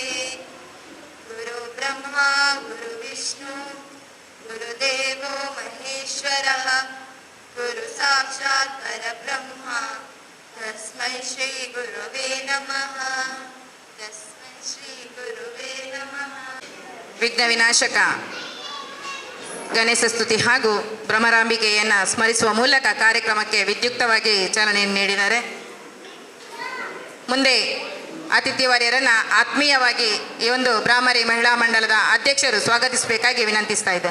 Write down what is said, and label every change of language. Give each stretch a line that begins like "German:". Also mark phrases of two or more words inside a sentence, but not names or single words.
Sanskrit: ಗುರು ಬ್ರಹ್ಮ ಗುರು ವಿಷ್ಣು ಗುರುದೇವೋ ಮಹೇಶ್ವರಃ ಗುರು ಸಾಕ್ಷಾತ್ ಪರಬ್ರಹ್ಮ ತಸ್ಮೈ ಶ್ರೀ ಗುರುವೇ ನಮಃ ತಸ್ಮೈ ಶ್ರೀ ಗುರುವೇ ನಮಃ.
Kannada: ವಿಘ್ನ ವಿನಾಶಕ ಗಣೇಶ ಸ್ತುತಿ ಹಾಗೂ ಭ್ರಮರಾಂಬಿಕೆಯನ್ನು ಸ್ಮರಿಸುವ ಮೂಲಕ ಕಾರ್ಯಕ್ರಮಕ್ಕೆ ವಿದ್ಯುಕ್ತವಾಗಿ ಚಾಲನೆಯನ್ನು ನೀಡಿದ್ದಾರೆ. ಮುಂದೆ ಅತಿಥಿವರ್ಯರನ್ನು ಆತ್ಮೀಯವಾಗಿ ಈ ಒಂದು ಬ್ರಾಹ್ಮರಿ ಮಹಿಳಾ ಮಂಡಲದ ಅಧ್ಯಕ್ಷರು ಸ್ವಾಗತಿಸಬೇಕಾಗಿ ವಿನಂತಿಸ್ತಾ ಇದ್ದೇನೆ.